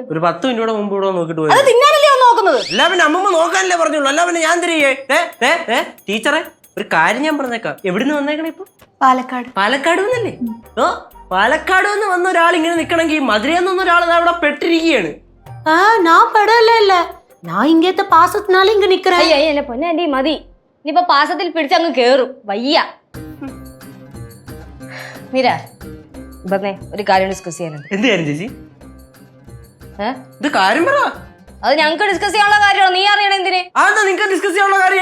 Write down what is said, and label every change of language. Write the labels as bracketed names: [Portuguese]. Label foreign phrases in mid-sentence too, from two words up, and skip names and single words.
[Malayalam] ഒരു 10 മിനിറ്റ് മുമ്പ് ഇവിടെ നോക്കിട്ട് പോയി. അത് തിന്നാനല്ലേ വന്ന് നോക്കുന്നത്? അല്ല പിന്നെ അമ്മൂമ്മ നോക്കാനല്ലേ പറഞ്ഞോളൂ, അല്ല പിന്നെ ഞാൻ തിരികെ. ടീച്ചറെ, ഒരു കാര്യം ഞാൻ പറഞ്ഞേക്കാം. എവിടുന്ന് വന്നേക്കണേ ഇപ്പൊ? പാലക്കാട്. പാലക്കാട് വന്നല്ലേ? ഓ, പാലക്കാട് നിന്ന് വന്ന ഒരാൾ ഇങ്ങനെ നിക്കണമെങ്കിൽ മധുരയിൽ നിന്ന് ഒരാൾ അവിടെ പെട്ടിരിക്കുകയാണ്. [Tamil] நான் படல இல்ல, நான் இங்கேத்த பாசத்தினால இங்க நிக்கிறேன். [Malayalam] അയ്യ പൊന്നെ മതി, ഇനിയിപ്പൊ പാസത്തിൽ പിടിച്ചങ്ങ് കേറും. വയ്യ. മീര, ഇപ്പന്നേ ഒരു കാര്യം ഡിസ്കസ് ചെയ്യാനുണ്ട്. എന്ത് കാര്യം ചേച്ചി? ഇത് കാര്യം പറ. അത് ഞങ്ങക്ക് ഡിസ്കസ് ചെയ്യാനുള്ള കാര്യമാണ്, നീ അറിയണ എന്തിന്? അതെന്താ നിങ്ങൾക്ക് ഡിസ്കസ് ചെയ്യാനുള്ള കാര്യം?